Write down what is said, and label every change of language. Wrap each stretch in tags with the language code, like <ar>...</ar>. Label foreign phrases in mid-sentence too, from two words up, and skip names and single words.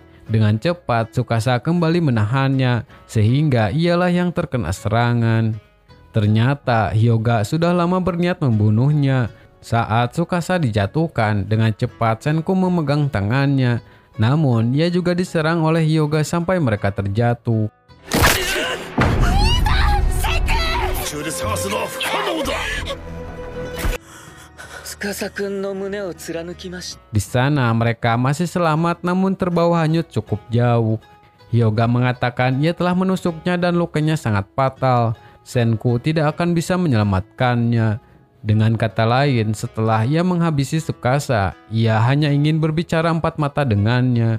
<id>Dengan cepat, Tsukasa kembali menahannya, sehingga ialah yang terkena serangan. Ternyata Hyoga sudah lama berniat membunuhnya. Saat Tsukasa dijatuhkan, dengan cepat Senku memegang tangannya. Namun, ia juga diserang oleh Hyoga sampai mereka terjatuh.</id> <ja>中で探すのは不可能だ。司君の胸を貫きました。</ja> <id>Di sana mereka masih selamat namun terbawa hanyut cukup jauh. Hyoga mengatakan ia telah menusuknya dan lukanya sangat fatal. Senku tidak akan bisa menyelamatkannya. Dengan kata lain, setelah ia menghabisi Tsukasa, ia hanya ingin berbicara empat mata dengannya.</id>